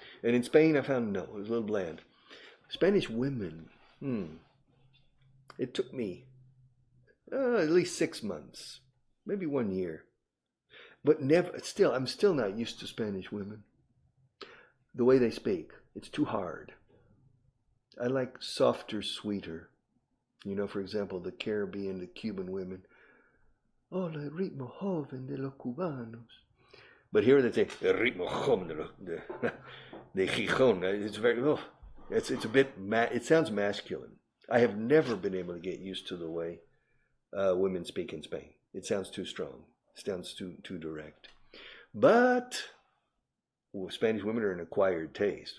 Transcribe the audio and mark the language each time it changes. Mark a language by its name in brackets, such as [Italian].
[English] And in Spain, I found no, it was a little bland. Spanish women, it took me at least 6 months, maybe 1 year. But I'm still not used to Spanish women. The way they speak, it's too hard. I like softer, sweeter. You know, for example, the Caribbean, the Cuban women. [Spanish] Oh, el ritmo joven de los cubanos. [English] But here they say, [Spanish] el ritmo joven de Gijón. [English] It's very, it's a bit, it sounds masculine. I have never been able to get used to the way women speak in Spain. It sounds too strong. It sounds too direct. But Spanish women are an acquired taste.